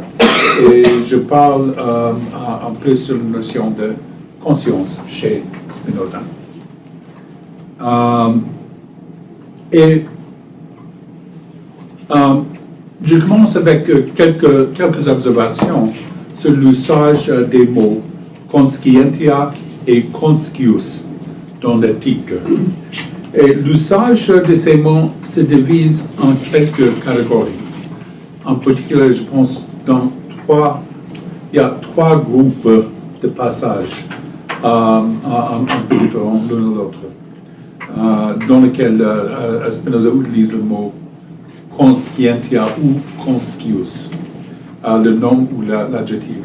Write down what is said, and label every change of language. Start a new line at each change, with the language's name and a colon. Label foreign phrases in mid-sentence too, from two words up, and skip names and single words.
French: Et je parle un peu sur la notion de conscience chez Spinoza. Je commence avec quelques observations sur l'usage des mots conscientia et conscius dans l'éthique. Et l'usage de ces mots se divise en quelques catégories. En particulier, je pense il y a trois groupes de passages un peu différents l'un de l'autre, dans lesquels Spinoza utilise le mot conscientia ou conscius, le nom ou l'adjectif.